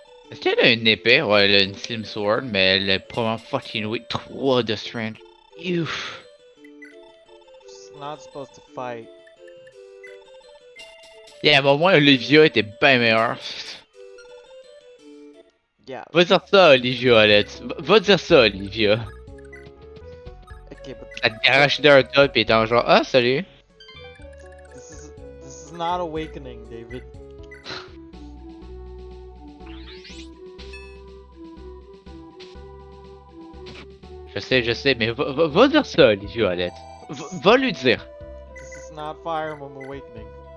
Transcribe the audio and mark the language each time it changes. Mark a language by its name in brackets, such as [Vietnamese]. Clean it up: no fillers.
[French] Est-ce qu'elle a une épée? Ouais, elle a une Slim Sword, mais elle est probablement [English] fucking weak. [French] 3 de strength. Ouf. [English] She's not supposed to fight. [French] Yeah, mais au moins Olivia était bien meilleure. [English] Yeah. [French] Va dire ça, Olivia, Alex. Va dire ça, Olivia. [English] Okay, but [French] Elle t'arrache d'un top et t'es en genre, ah, salut. [English] this is not awakening, David. [French] Je sais, mais va dire ça, Olivia, Alex. Va lui dire. [English] This is not Fire Emblem Awakening.